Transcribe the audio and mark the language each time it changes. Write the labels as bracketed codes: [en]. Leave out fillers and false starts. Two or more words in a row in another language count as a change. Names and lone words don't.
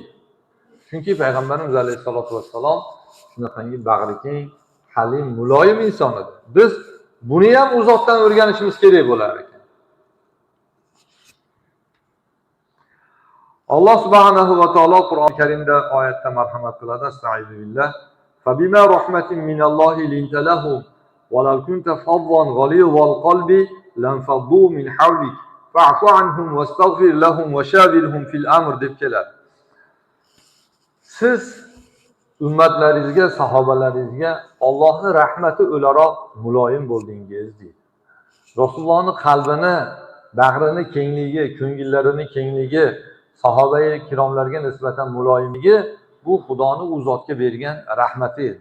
[uz] Chunki payg'ambarimiz [ar] عليه الصلاة والسلام [uz] shunaqangi bag'ri keng, halim, muloyim inson edi. Biz buni ham u zotdan o'rganishimiz kerak bo'lar ekan. Alloh [ar] سبحانه وتعالى [uz] Qur'oni Karimda oyatda marhamat qiladi. [ar] أستغفر الله. فبما رحمة من الله لنت لهم ولو كنت فظا غليظ القلب لانفضوا من حولك فاعف عنهم واستغفر لهم وشاورهم في الأمر [uz] deb keladi. Siz ummatlaringizga, sahobalaringizga Allohning rahmati o'laroq muloyim bo'ldingiz deydi. Rasulullohning qalbini, bag'rini kengligi, ko'ngillarining kengligi, sahobai kiromlarga nisbatan muloyimligi bu Xudoning u zotga bergan rahmati edi.